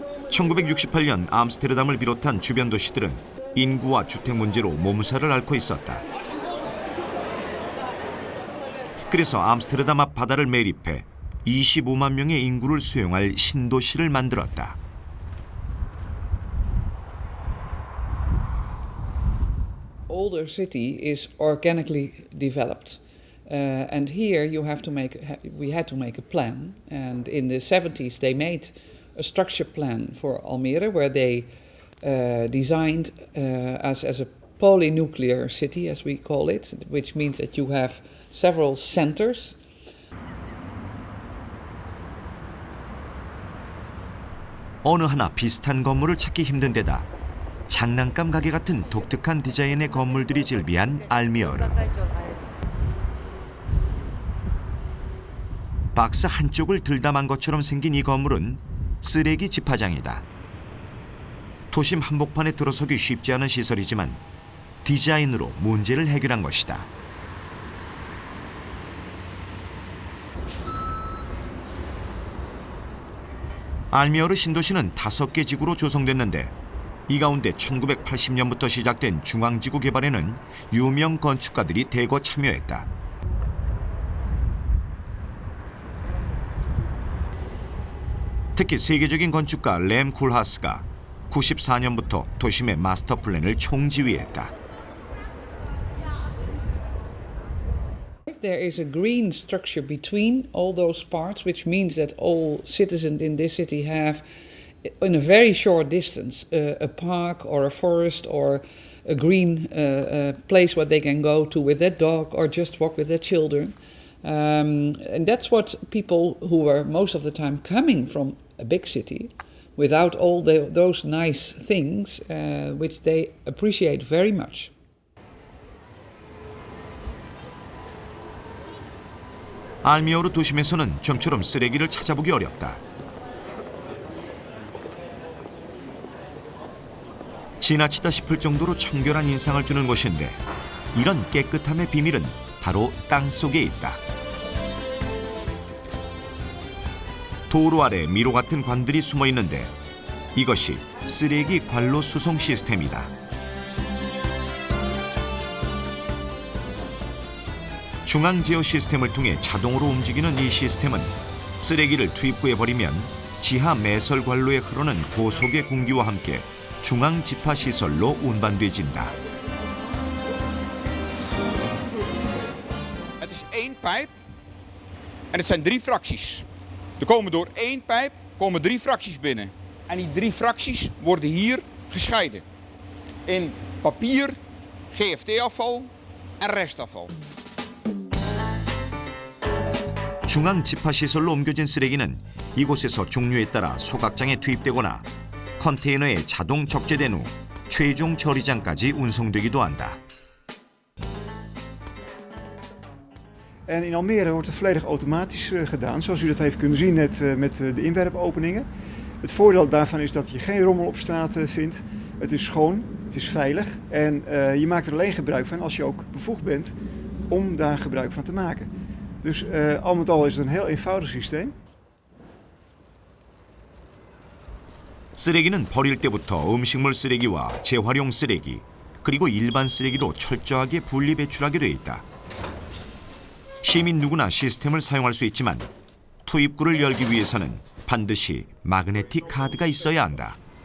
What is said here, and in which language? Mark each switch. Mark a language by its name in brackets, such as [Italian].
[Korean] 1968년 암스테르담을 비롯한 주변 도시들은 인구와 주택 문제로 몸살을 앓고 있었다. 그래서 암스테르담 앞 바다를 매립해 25만 명의 인구를 수용할 신도시를 만들었다. [English] older city is organically developed. And here we had to make a plan. And in the 70s they made a structure plan for Almere where they designed as a polynuclear city, as we call it, which means that you have several centers. [Korean] 어느 하나 비슷한 건물을 찾기 힘든 데다 장난감 가게 같은 독특한 디자인의 건물들이 즐비한 알미어르. 박스 한쪽을 들담한 것처럼 생긴 이 건물은 쓰레기 집화장이다. 도심 한복판에 들어서기 쉽지 않은 시설이지만 디자인으로 문제를 해결한 것이다. 알미어르 신도시는 5개 지구로 조성됐는데 이 가운데 1980년부터 시작된 중앙지구 개발에는 유명 건축가들이 대거 참여했다. 특히 세계적인 건축가 램 쿨하스가 94년부터 도심의 마스터 플랜을 총지휘했다. [English] There is a green structure between all those parts, which means that all citizens in this city have, in a very short distance, a park or a forest or a green place where they can go to with their dog or just walk with their children. And that's what people who were most of the time coming from a big city, without all those nice things, which they appreciate very much. [Korean] 알미어르 도심에서는 좀처럼 쓰레기를 찾아보기 어렵다. 지나치다 싶을 정도로 청결한 인상을 주는 곳인데 이런 깨끗함의 비밀은 바로 땅속에 있다. 도로 아래 미로 같은 관들이 숨어 있는데 이것이 쓰레기 관로 수송 시스템이다. 중앙 제어 시스템을 통해 자동으로 움직이는 이 시스템은 쓰레기를 투입구에 버리면 지하 매설 관로에 흐르는 고속의 공기와 함께 중앙 집화 시설로 운반돼진다. [Dutch] Het is één pijp en het zijn 3 fracties. Er komen door één pijp 3 fracties binnen. En die 3 fracties worden hier gescheiden. In papier, GFT-afval en restafval. [Korean] 중앙 집화 시설로 옮겨진 쓰레기는 이곳에서 종류에 따라 소각장에 투입되거나 컨테이너에 자동 적재된 후 최종 처리장까지 운송되기도 한다. [Dutch] En in Almere wordt het volledig automatisch gedaan, zoals u dat heeft kunnen zien net met de inwerpopeningen. Het voordeel daarvan is dat je geen rommel op straat vindt. Het is schoon, het is veilig en je maakt er alleen gebruik van als je ook bevoegd bent om daar gebruik van te maken. Dus al met al is het een heel eenvoudig systeem. [Korean] 쓰레기는 버릴 때부터 음식물 쓰레기와 재활용 쓰레기 그리고 일반 쓰레기로 철저하게 분리 배출하게 돼 있다. 시민 누구나 시스템을 사용할 수 있지만 투입구를 열기 위해서는 반드시 마그네틱 카드가 있어야 한다.